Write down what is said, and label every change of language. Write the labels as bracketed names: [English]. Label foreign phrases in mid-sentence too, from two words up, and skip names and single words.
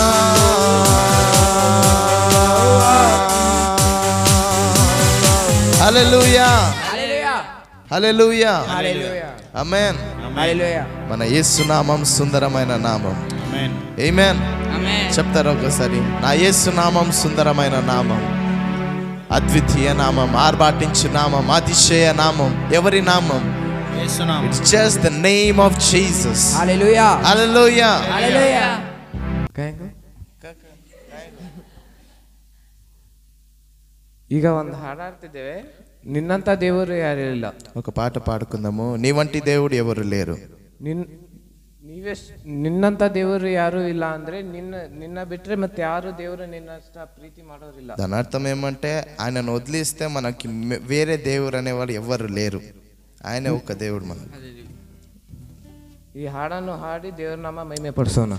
[Telugu] హల్లెలూయా హల్లెలూయా ఆమేన్ మన యేసు నామం సుందరమైన నామం ఆమేన్ చెప్తారు ఒకసారి నా యేసు నామం సుందరమైన నామం అద్వితీయ నామం ఆర్భాటించు నామం అతిశయ నామం ఎవరి నామం [English] It's just the name of Jesus. Hallelujah. Hallelujah. Hallelujah. [Kannada] ಈಗ ಒಂದು ಹಾಡಾಡ್ತಿದ್ದೇವೆ, ನಿನ್ನಂತ ದೇವರು ಯಾರು ಇಲ್ಲ. [Telugu] ఒక పాట పాడుకుందాము. నీ వంటి దేవుడు ఎవరు లేరు. [Kannada] ನಿನ್ನಂತ ದೇವರು ಯಾರು ಇಲ್ಲ ಅಂದ್ರೆ ನಿನ್ನ ಬಿಟ್ರೆ ಮತ್ತೆ ಯಾರು ದೇವರು ನಿನ್ನಷ್ಟ ಪ್ರೀತಿ ಮಾಡೋರಿಲ್ಲ. [Telugu] దాని అర్థం ఏమంటే ఆయనను వదిలిస్తే మనకి వేరే దేవుడు అనేవాడు ఎవరు లేరు. ఆయన ఒక దేవుడు మనకు. [Kannada] ఈ ಹಾಡನ್ನು ಹಾಡಿ ದೇವರ ನಾಮ ಮಹಿಮೆ ಪಡಿಸೋಣ.